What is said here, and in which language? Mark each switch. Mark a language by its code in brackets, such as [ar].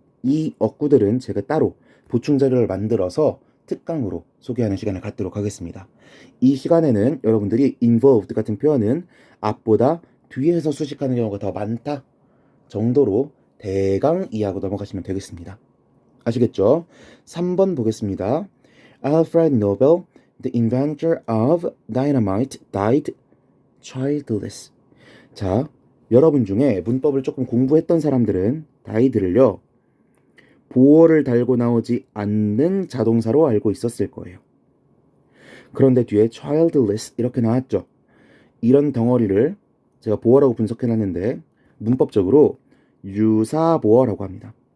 [ko] 이 어구들은 제가 따로 보충 자료를 만들어서 특강으로 소개하는 시간을 갖도록 하겠습니다. 이 시간에는 여러분들이 involved 같은 표현은 앞보다 뒤에서 수식하는 경우가 더 많다 정도로 대강 이해하고 넘어가시면 되겠습니다. 아시겠죠? 3번 보겠습니다. [en] Alfred Nobel, the inventor of dynamite, died childless. [ko] 자, 여러분 중에 문법을 조금 공부했던 사람들은 died를요, 보어를 달고 나오지 않는 자동사로 알고 있었을 거예요. 그런데 뒤에 childless 이렇게 나왔죠. 이런 덩어리를 제가 보어라고 분석해놨는데 문법적으로 유사보어라고 합니다.